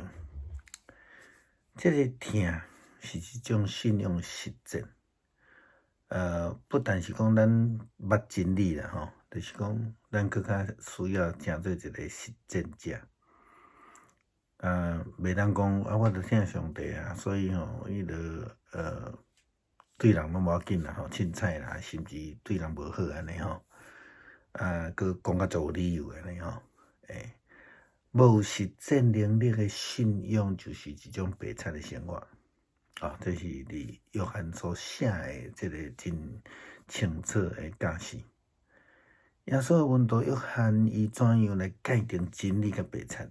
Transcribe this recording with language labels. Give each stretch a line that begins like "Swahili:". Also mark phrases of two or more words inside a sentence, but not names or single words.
Min Nan Chinese: 这个疼是一种信仰实践，不但是讲咱捌真理啦吼，就是讲咱更较需要成做一个实践者。袂当讲我着疼上帝所以伊着对人拢无要紧啦吼，凊彩啦，甚至对人无好安尼吼，佮讲较足有理由安尼吼，无实践能力的信仰，就是一种白贼的生活。这是伫约翰所写的这个真清楚的教示。耶稣的门徒约翰，伊怎样来界定真理甲白贼？